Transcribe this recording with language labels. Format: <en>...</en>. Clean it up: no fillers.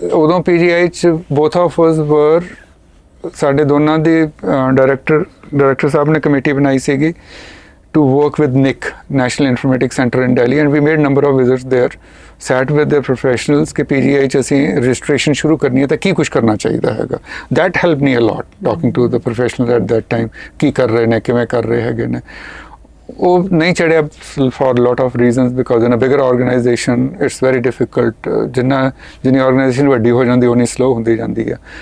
<pa>ਉਦੋਂ PGI 'ਚ both of ਅਸ ਵਰ, ਸਾਡੇ ਦੋਨਾਂ ਦੀ ਡਾਇਰੈਕਟਰ ਸਾਹਿਬ ਨੇ ਕਮੇਟੀ ਬਣਾਈ ਸੀਗੀ</pa> <en>to work with NIC, National Informatics Center in Delhi, and we made number of visits there, sat with their professionals</en> <pa>कि PGI 'ਚ ਅਸੀਂ ਰਜਿਸਟ੍ਰੇਸ਼ਨ ਸ਼ੁਰੂ ਕਰਨੀ ਹੈ ਤਾਂ ਕੀ ਕੁਝ ਕਰਨਾ ਚਾਹੀਦਾ ਹੈਗਾ।</pa> <en>that helped me a lot, talking to the professionals at that time,</en> <pa>ਕੀ ਕਰ ਰਹੇ ਨੇ, ਕਿਵੇਂ ਕਰ ਰਹੇ ਹੈਗੇ ਨੇ। ਉਹ ਨਹੀਂ ਚੜਿਆ</pa> <en>for a lot of reasons, because in a bigger organization it's very difficult।</en> <pa>ਜਿੰਨੀ organization ਵੱਡੀ ਹੋ ਜਾਂਦੀ ਉਨੀ slow ਹੁੰਦੀ ਜਾਂਦੀ ਹੈ।</pa>